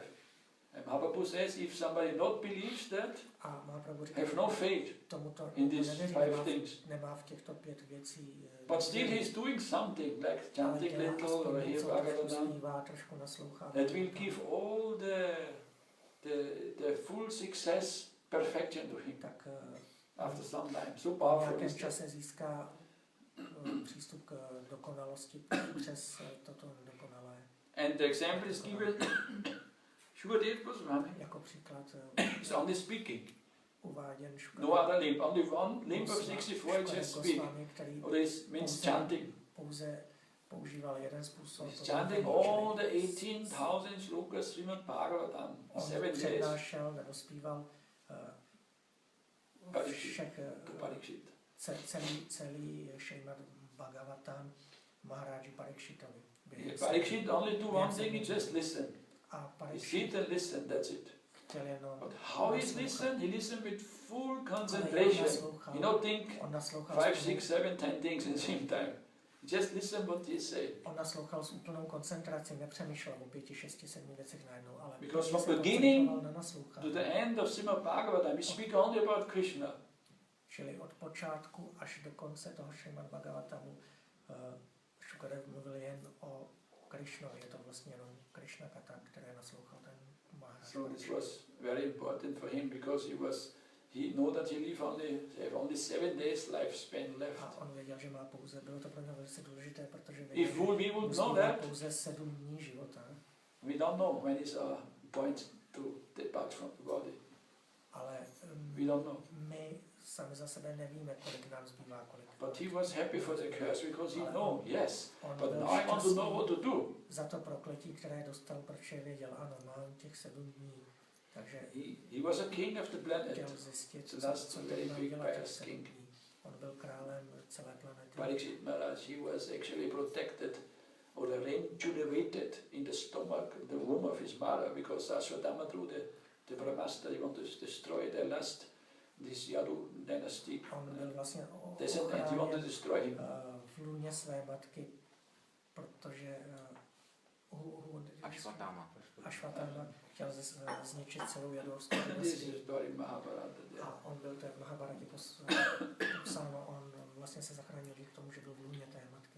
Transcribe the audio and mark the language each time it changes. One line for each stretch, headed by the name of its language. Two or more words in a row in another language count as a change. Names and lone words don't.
English: And Mahaprabhu says if somebody not believes that, have no faith in these 5 things. But still he is doing something like chanting little or hear Bhagavatam that will give all the full success, perfection to him. After some time, so powerful.
Czech: V nějakém čase získá přístup k dokonalosti přes toto dokonalé.
English: And the example is given Shukadev Goswami.
Czech: Jako příklad
English: is only speaking.
Czech: Uváděn
English: No other limb, only one limb of 64 is just speaking. Or this means chanting.
Czech: Pouze používal jeden způsob.
English: He's chanting all the 18,000 shlokas Srimad Bhagavatam in 7 days.
Czech: Přednášel nebo zpíval celý Šrípád Bhagavatam Maharádži Parikshitovi.
English: Parikshit only do one thing, he just listen. He sit and listen, that's it. But how he listen? He listen with full concentration. He don't think 5, 6, 7, 10 things at the same time. Just listen what he say.
Czech: On naslouchal s úplnou koncentrací, nepřemýšlel o 5, 6, 7 věcech najednou, ale
English: because from beginning to the end of Srimad Bhagavatam, we speak only about Krishna.
Czech: Čili od počátku až do konce toho Šrípád Bhagavatamu Šukadev mluvil jen o Krishnovi. Je to vlastně jenom Krishna kata, které naslouchal ten Maharádž.
English: So this was very important for him because he know that he have only 7 days lifespan left.
Czech: A on věděl, že má pouze, bylo to pro něj velice důležité, protože věděl, že má pouze 7 dní života.
English: We don't know when is a point to depart from the body.
Czech: Ale
English: we don't know.
Czech: My sami za sebe nevíme, kolik nám zbývá, kolik.
English: But he was happy for the curse because he know, yes, but now I want to know what to do.
Czech: Za to prokletí, které dostal, protože věděl, ano, mám těch 7 dní. Takže
English: he was a king of the planet.
Czech: Chtěl zjistit,
English: co very big pious king.
Czech: On byl králem celé planety.
English: Parikshit Maharaj, he was actually protected or rejuvenated in the stomach, the womb of his mother, because Saraswati through the Brahmastra, he wanted to destroy the last, this Yadu dynasty.
Czech: On byl vlastně
English: he wanted to destroy him.
Czech: V lůně své matky protože Ashwatthama chtěl zničit celou jadorskou dynastii. A on byl to v Mahabharatě popsáno, on vlastně se zachránil k tomu, že byl v lůně té matky.